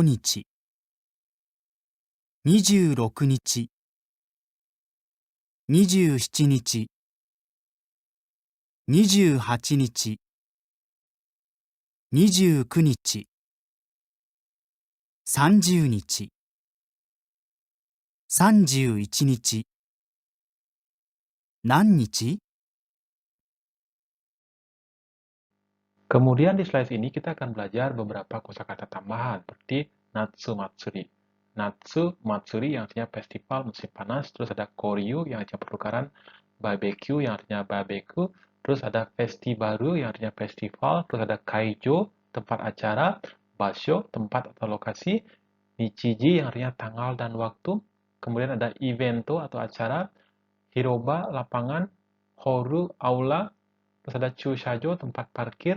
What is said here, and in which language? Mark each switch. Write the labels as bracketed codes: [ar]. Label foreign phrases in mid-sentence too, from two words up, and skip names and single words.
[ja] 日、26日、27日、28日、29日、30日、31日、何日 [id] Kemudian di slide ini kita akan belajar beberapa kosakata tambahan seperti [ja] 夏祭り. 夏祭り [id] yang artinya festival musim panas, terus ada Koryu yang artinya pertukaran, barbecue yang artinya barbecue, terus ada festibaru yang artinya festival, terus ada Kaijo tempat acara, Basho tempat atau lokasi, Nichiji yang artinya tanggal dan waktu, kemudian ada evento atau acara, Hiroba lapangan, Horu aula, terus ada Chushajo, tempat parkir.